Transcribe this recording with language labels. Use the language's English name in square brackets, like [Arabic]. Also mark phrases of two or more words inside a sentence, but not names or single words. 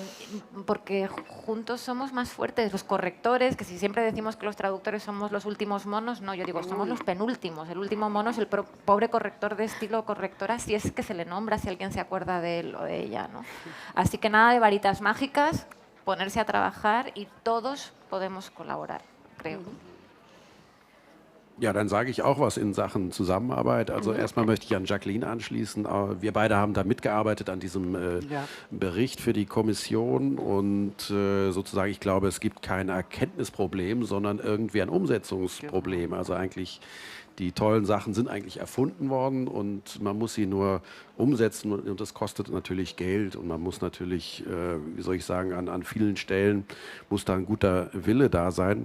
[Spanish] Porque juntos somos más fuertes. Los correctores, que si siempre decimos que los traductores somos los últimos monos, no, yo digo, somos los penúltimos. El último mono es el pobre corrector de estilo o correctora, si es que se le nombra, si alguien se acuerda de él o de ella, ¿no? Así que nada de varitas mágicas, ponerse a trabajar y todos podemos colaborar, creo. [German] Ja, dann sage ich auch was in Sachen Zusammenarbeit. Also erstmal möchte ich an Jacqueline anschließen. Wir beide haben da mitgearbeitet an diesem Bericht für die Kommission und sozusagen, ich glaube, es gibt kein Erkenntnisproblem, sondern irgendwie ein Umsetzungsproblem. Also eigentlich die tollen Sachen sind eigentlich erfunden worden und man muss sie nur umsetzen und das kostet natürlich Geld und man muss natürlich, wie soll ich sagen, an vielen Stellen muss da ein guter Wille da sein.